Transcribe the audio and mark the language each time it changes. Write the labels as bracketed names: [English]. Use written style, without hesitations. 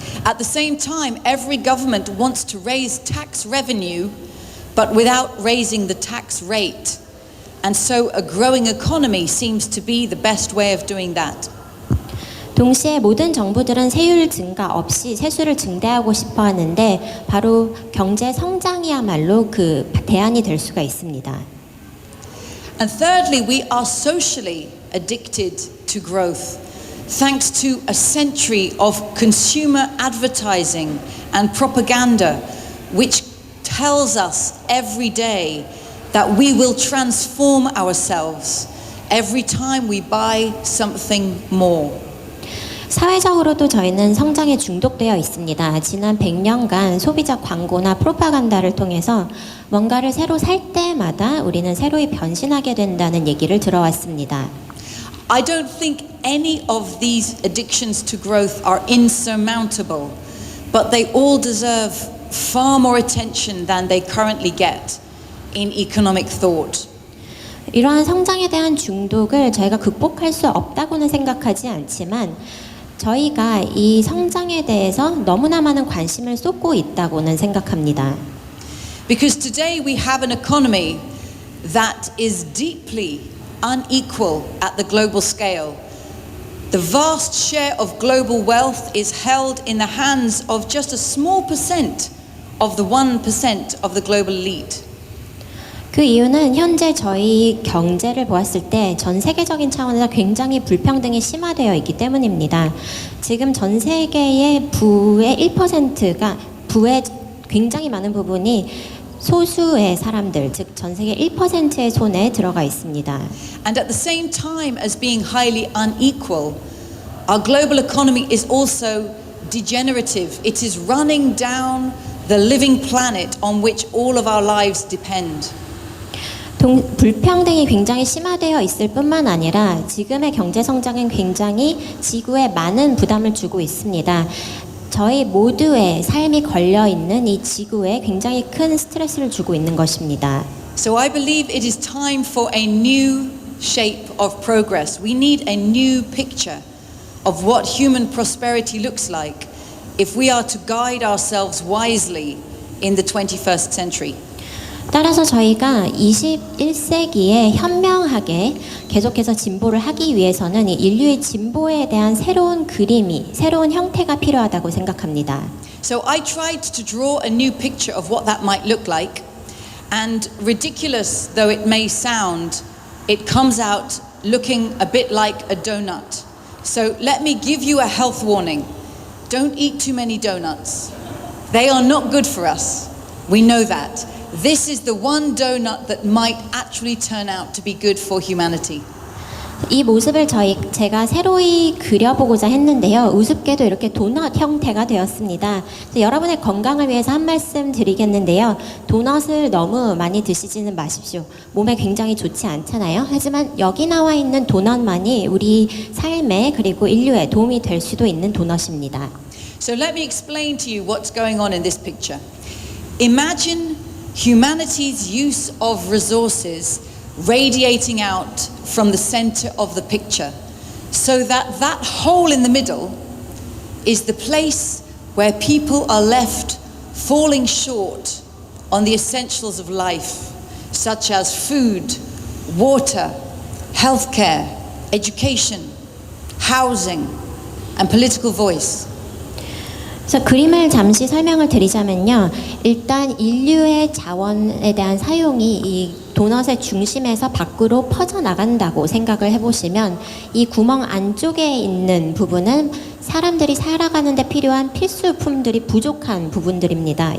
[English] At the same time, every government wants to raise tax revenue, but without raising the tax rate. And so a growing economy seems to be the best way of doing that. [Korean] 동시에 모든 정부들은 세율 증가 없이 세수를 증대하고 싶어 하는데 바로 경제 성장이야말로 그 대안이 될 수가 있습니다. [English] And thirdly, we are socially addicted to growth, thanks to a century of consumer advertising and propaganda, which tells us every day that we will transform ourselves every time we buy something more. [Korean] 사회적으로도 저희는 성장에 중독되어 있습니다. 지난 100년간 소비자 광고나 프로파간다를 통해서 뭔가를 새로 살 때마다 우리는 새로이 변신하게 된다는 얘기를 들어왔습니다. [English] I don't think any of these addictions to growth are insurmountable, but they all deserve far more attention than they currently get in economic thought. [Korean] 이러한 성장에 대한 중독을 저희가 극복할 수 없다고는 생각하지 않지만 저희가 이 성장에 대해서 너무나 많은 관심을 쏟고 있다고는 생각합니다. [English] Because today we have an economy that is deeply unequal at the global scale. The vast share of global wealth is held in the hands of just a small percent of the 1% of the global elite. [Korean] 그 이유는 현재 저희 경제를 보았을 때 전 세계적인 차원에서 굉장히 불평등이 심화되어 있기 때문입니다. 지금 전 세계의 부의 1%가 부의 굉장히 많은 부분이 소수의 사람들, 즉 전 세계 1%의 손에 들어가 있습니다. [English] And at the same time as being highly unequal, our global economy is also degenerative. It is running down the living planet on which all of our lives depend. [Korean] 불평등이 굉장히 심화되어 있을 뿐만 아니라 지금의 경제 성장은 굉장히 지구에 많은 부담을 주고 있습니다. 저희 모두의 삶이 걸려 있는 이 지구에 굉장히 큰 스트레스를 주고 있는 것입니다. [English] So I believe it is time for a new shape of progress. We need a new picture of what human prosperity looks like if we are to guide ourselves wisely in the 21st century. [Korean] 따라서 저희가 21세기에 현명하게 계속해서 진보를 하기 위해서는 이 인류의 진보에 대한 새로운 그림이, 새로운 형태가 필요하다고 생각합니다. [English] So I tried to draw a new picture of what that might look like, and ridiculous though it may sound, it comes out looking a bit like a donut. So let me give you a health warning. Don't eat too many donuts. They are not good for us. We know that. This is the one donut that might actually turn out to be good for humanity. [Korean] 이 모습을 제가 새로이 그려보고자 했는데요. 우습게도 이렇게 도넛 형태가 되었습니다. 여러분의 건강을 위해서 한 말씀 드리겠는데요. 도넛을 너무 많이 드시지는 마십시오. 몸에 굉장히 좋지 않잖아요. 하지만 여기 나와 있는 도넛만이 우리 삶에 그리고 인류에 도움이 될 수도 있는 도넛입니다. [English] So let me explain to you what's going on in this picture. Imagine humanity's use of resources radiating out from the center of the picture, so that that hole in the middle is the place where people are left falling short on the essentials of life, such as food, water, healthcare, education, housing, and political voice. [Korean] 그래서 그림을 잠시 설명을 드리자면요. 일단 인류의 자원에 대한 사용이 이 도넛의 중심에서 밖으로 퍼져나간다고 생각을 해보시면 이 구멍 안쪽에 있는 부분은 사람들이 살아가는 데 필요한 필수품들이 부족한 부분들입니다.